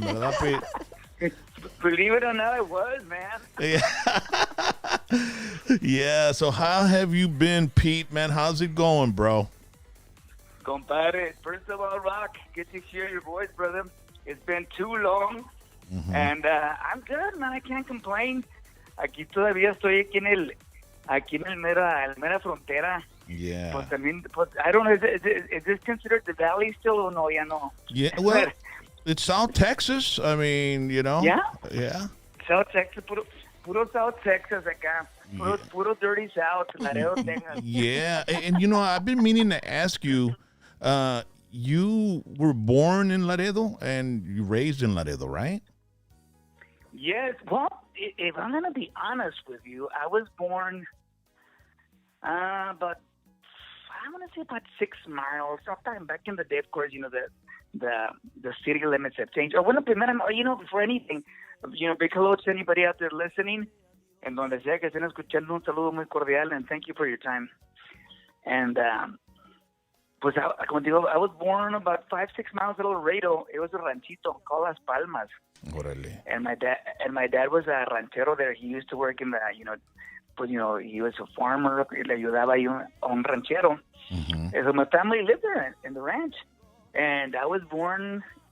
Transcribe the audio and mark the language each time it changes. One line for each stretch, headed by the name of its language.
English: Believe it or not, I was, man. Yeah, so how have you been, Pete, man? How's it going, bro? Compadre, first of all, Rock, good to hear your voice, brother. It's been too long, and I'm good, man. I can't complain.
Spanish: Aquí todavía estoy aquí en el mera frontera.
English: Yeah.
Spanish: Pues también,
English: I don't know, is this considered the valley still or no?
Spanish: Ya no.
English: Yeah, well, it's South Texas. I mean, Yeah? Yeah. South Texas, puro South Texas acá. Puro dirty South, Laredo, Texas. Yeah, and I've been meaning to ask you, you were born in Laredo and you raised in Laredo, right? Yes, well, if I'm going to be honest with you, I was born about 6 miles. Sometime back in the day, of course, the city limits have changed. Before anything, big hello to anybody out there listening.
Spanish: En donde sea que estén escuchando, un saludo muy cordial,
English: and thank you for your time. And,
Spanish: pues, como digo,
English: I was born about 5-6 miles out of Laredo. It was a ranchito called Las Palmas.
Spanish: Orale.
English: And my dad was a ranchero there. He used to work in the, he was a farmer.
Spanish: Le ayudaba ahí a un ranchero.
English: So my family lived there in the ranch. And I was born